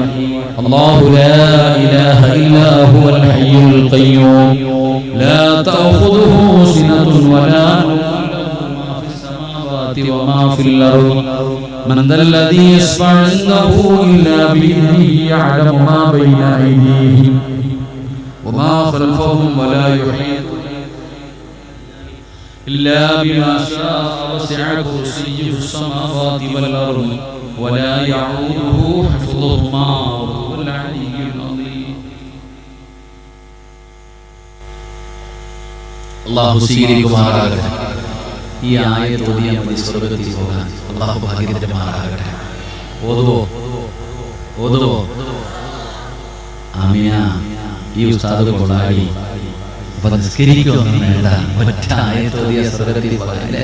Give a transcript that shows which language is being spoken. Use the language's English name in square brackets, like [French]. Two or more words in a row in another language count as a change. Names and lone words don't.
[Arabic] الله لا إله إلا هو الحي القيوم لا تأخذه سنة ولا نوم ما في السماوات وما في الأرض من ذا الذي يشفع عنده إلا بإذنه يعلم ما بين أيديهم وما خلفهم ولا يحيطون إلا بما شاء وسع كرسيه السماوات والأرض ولا يعوده حفظهما وهو العلي العظيم. [Malayalam] അല്ലാഹു സ്വീകരിക്കുമാറാകട്ടെ. ഈ ആയത്ത് ഓതിയാൽ മതി സ്വർഗ്ഗത്തിൽ പോകാൻ. അല്ലാഹു ഭാഗ്യം തരുമാറാകട്ടെ. ഓതുവോ? ആമീന. ഈ ഉസ്താദ് കൊള്ളാടി നിസ്കരിക്കൊന്നും വേണ്ട, ഒറ്റ ആയത്ത് ഓതിയാൽ സ്വർഗ്ഗത്തിൽ പോകാൻ.